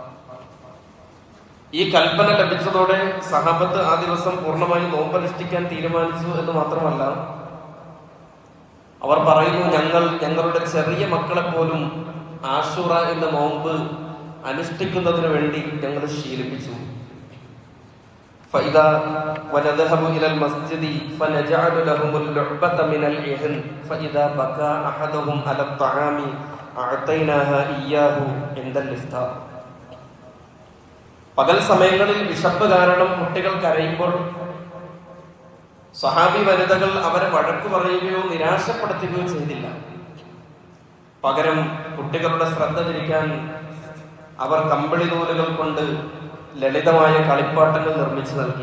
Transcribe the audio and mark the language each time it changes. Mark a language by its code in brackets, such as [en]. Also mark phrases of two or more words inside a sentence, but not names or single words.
[ml] ഈ കൽപ്പന ലഭിച്ചതോടെ സഹാബത്ത് ആ ദിവസം പൂർണ്ണമായി നോമ്പനുഷ്ഠിക്കാൻ തീരുമാനിച്ചു എന്ന് മാത്രമല്ല, അവർ പറയുന്നു, ഞങ്ങളുടെ ചെറിയ മക്കളെ പോലും ആശൂറ എന്ന നോമ്പ് അനുഷ്ഠിക്കുന്നതിന് വേണ്ടി ഞങ്ങൾ ശീലിപ്പിച്ചു. [ar] فإذا ونذهب إلى المسجد فنجعل لهم اللعبة من العهن فإذا بكى أحدهم على الطعام أعطيناها إياه عند الإفطار. [ml] പകൽ സമയങ്ങളിൽ വിശപ്പ് കാരണം കുട്ടികൾ കരയുമ്പോൾ സ്വഹാബി വനിതകൾ അവരെ വഴക്കു പറയുകയോ നിരാശപ്പെടുത്തുകയോ ചെയ്തില്ല. പകരം കുട്ടികളുടെ ശ്രദ്ധ തിരിക്കാൻ അവർ കമ്പിളി നൂലുകൾ കൊണ്ട് ലളിതമായ കളിപ്പാട്ടങ്ങൾ നിർമ്മിച്ചു നൽകി.